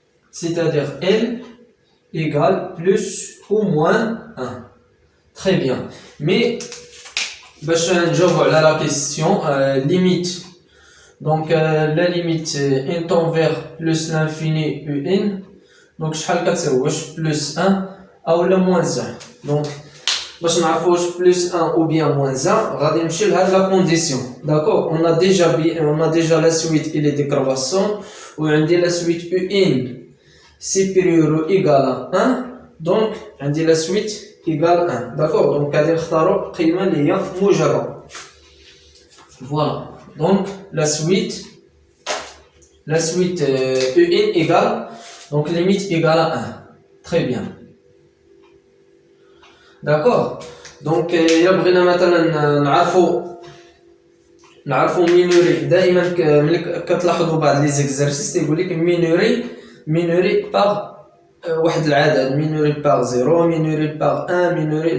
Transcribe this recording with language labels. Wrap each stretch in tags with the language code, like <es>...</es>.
<fr>C'est-à-dire L égale plus ou moins 1. Très bien, mais</fr> <ar>باش نجاوبو على</ar> <fr>la question limite. Donc la limite n tend vers plus l'infini un. Donc</fr> <ar>شحال كتساوي واش plus 1 اولا moins 1. Donc باش نعرفو واش plus 1</ar> <fr>ou bien moins 1</fr> <ar>غادي نمشي لهاد la condition.</ar> <fr>D'accord, on a déjà la suite il est décroissant</fr> <ar>وعندي</ar> <fr>la suite un supérieur ou égal à 1. Donc</fr> <ar>عندي</ar> <fr>la suite égale 1. D'accord, donc</fr> <ar>غادي نختارو قيمة اللي هي موجبة.</ar> <fr>Voilà, donc la suite un égale donc limite égale à 1. Très bien. D'accord, donc</fr> <ar>إلا بغينا مثلا نعرفو مينوري. دائما ملي كتلاحظوا بعض لي زيكزارسيس تيقول لك مينوري باغ واحد العدد مينوري باغ 0 مينوري باغ 1 مينوري.</ar>